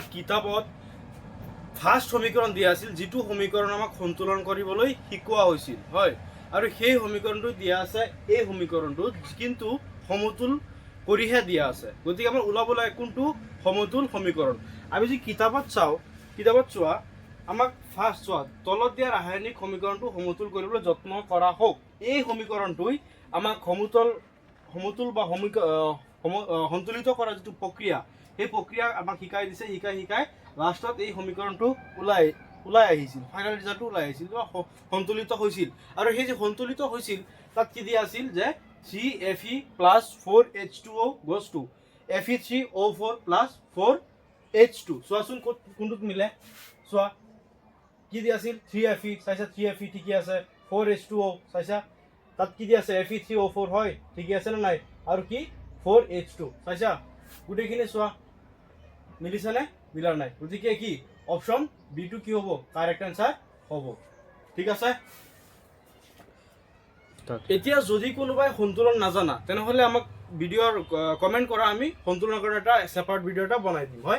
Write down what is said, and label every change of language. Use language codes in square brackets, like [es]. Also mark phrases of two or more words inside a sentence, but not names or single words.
[as] কিতাপত ফাৰ্স্ট সমীকৰণ দিয়া আছিল যেটো সমীকৰণ আমাক সন্তুলন কৰিবলৈ শিকোৱা হৈছিল হয় আৰু সেই সমীকৰণটো দিয়া আছে এই সমীকৰণটো কিন্তু সমতুল কৰিহে দিয়া আছে গতিকে আমাৰ উলাবলৈ কোনটো সমতুল সমীকৰণ আমি যদি কিতাপত চোৱা আমাক ফাৰ্স্ট চোৱা তলত দিয়া ৰাসায়নিক সমীকৰণটো সমতুল কৰিবলৈ যত্ন কৰা হোক এই সমীকৰণটোই আমাক সমতুল বা সন্তুলিত কৰা যেটো প্ৰক্ৰিয়া এই প্ৰক্ৰিয়া আমাক শিকাই দিছে শিকাই লাষ্টত এই সমীকৰণটো উলাই আহিছিল [en] final resultটো [as] উলাই আহিছিল সন্তুলিত হৈছিল আৰু সেই যে সন্তুলিত হৈছিল তাত কি দিয়া আছিল যে CFe + 4H2O [en] goes to [as] Fe3O4 + 4H2 চোৱাচোন কোনটোত মিলে চোৱা কি দিয়া আছিল 3Fe চাইছা 3Fe ঠিকই আছে 4H2O চাইছা তাত কি দিয়া আছে Fe3O4 হয় ঠিকই আছে না নাই আৰু কি 4H2 চাইছা গুটেখিনি চোৱা মিলিছে নে মিলাৰ নাই গতিকে কি অপশন B2 কি হ'ব [en] correct answer [as] হ'ব ঠিক আছে এতিয়া যদি কোনোবাই সন্তুলন নাজানা তেনেহ'লে আমাক ভিডিঅ'ৰ কমেণ্ট কৰা, আমি সন্তুলনৰ এটা [en] separate video' [as] এটা বনাই দিম হয়।